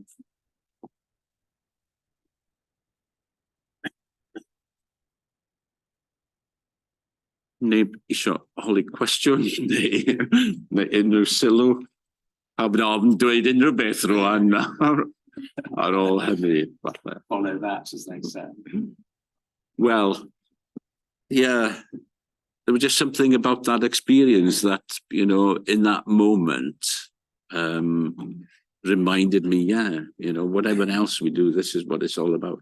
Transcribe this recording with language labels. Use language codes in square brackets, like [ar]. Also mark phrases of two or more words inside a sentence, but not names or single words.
[cy] Neb isio holi cwestiwn neu unrhyw sylw. A bydd ofn dweud unrhyw beth rwan ar ôl hynny. [en] Follow that, as they say. Well, yeah, there was just something about that experience that, you know, in that moment, reminded me, yeah, you know, whatever else we do, this is what it's all about.